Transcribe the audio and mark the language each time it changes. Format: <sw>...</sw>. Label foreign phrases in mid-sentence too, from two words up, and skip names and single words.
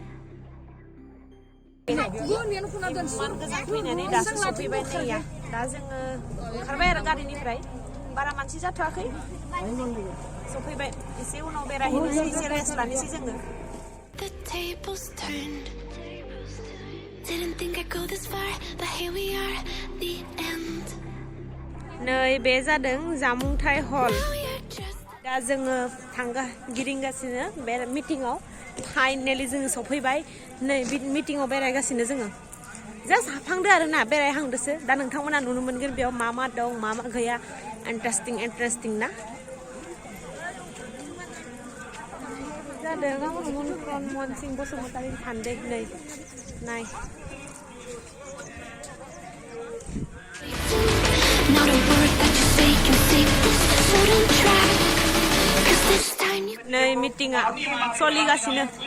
<brx>गोजान फैनानै दासो सफैबाय नैया दा जोङो ओंखारबाय आरो गारिनिफ्राय बारा मानसि जाथ'वाखै सफैबाय एसे उनाव बेरायहैनोसै एसे रेस्ट लानोसै जोङो</brx> <en>The tables turned. Didn't think I'd go this far, but here we are, the end.</en> <brx>नै बे जादों जामुंथाय हल दा जोङो गिदिंगासिनो बे मिटिंआव फाइनालि जोङो सफैबाय नै मिटिंआव बेरायगासिनो जोङो जास्ट हाबहांदो आरोना बेरायहांदोसो दा नोंथांमोना नुनो मोनगोन बेयाव मा मा दं मा मा गैया इन्टारेस्टिं ना जादों मनसिं बसुमतारी थान्दों नै नाय</brx> <en>Not a word that you say can save us, so don't try, 'cause this time you</en> <brx>नै मिटिंआ सोलिगासिनो</brx>